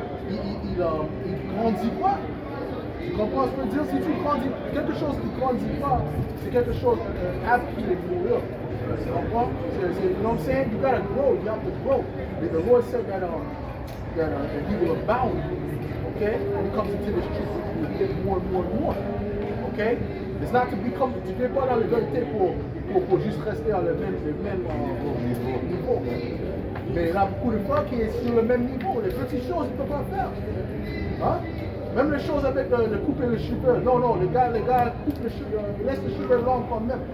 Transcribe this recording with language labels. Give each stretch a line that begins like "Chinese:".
French: Il grandit pas. Tu comprends ce que je veux dire? Si tu grandis, quelque chose qui ne grandit pas, c'est quelque chose apte qui est mourir. Tu comprends?
English: You know what I'm saying? You gotta grow, you have to grow. The Lord said that he will abound, okay? When it comes into this truth, you will get more and more and more. Okay? It's not to become,
French: tu ne fais pas dans la vérité pour juste rester dans le même niveau. Mais il y a beaucoup de fois qui est sur le même niveau. Les petites choses, il ne peut pas faire. Hein? Même les choses avec de couper les cheveux. Non, les gars coupent les cheveux, laissent les cheveux longs quand même.